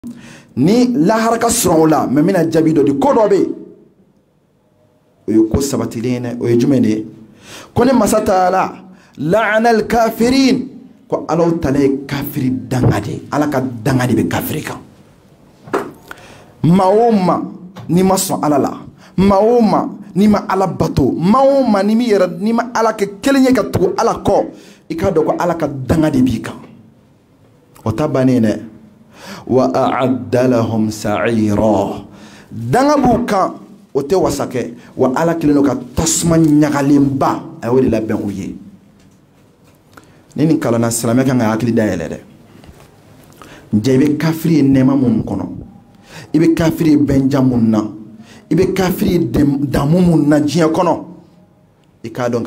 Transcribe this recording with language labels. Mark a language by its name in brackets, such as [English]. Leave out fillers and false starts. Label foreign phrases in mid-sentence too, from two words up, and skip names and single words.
[Bambara] ni lahara ka sɔrɔ o la mɛ mina jaabi dɔ di ko dɔ bɛ yen o ye ko sabatilen ye o ye jumɛn de ye ko ni masa taala [Arabic] لعنة الكافرين [Bambara] ko ala tala ye kafiri danga de ala ka danga de bɛ kafiri kan maa o maa n'i ma sɔn ala la maa o maa n'i ma ala bato maa o maa n'i ma ala kɛ kelen ye ka tugu ala kɔ i k'a dɔn ko ala ka danga de b'i kan o ta bannen dɛ [Arabic] وأعد لهم سعيرا [Bambara] danga b'u kan o tɛ wasa kɛ wa ala kelen don ka tasuma ɲagalenba a y'o de labɛn u ye ni nin kalanna silamɛ kan ka hakili dayɛlɛ dɛ ja i bɛ kafiri ye nɛɛma minnu kɔnɔ i bɛ kafiri ye bɛnja minnu na i bɛ kafiri ye damu minnu na diɲɛ kɔnɔ i k'a dɔn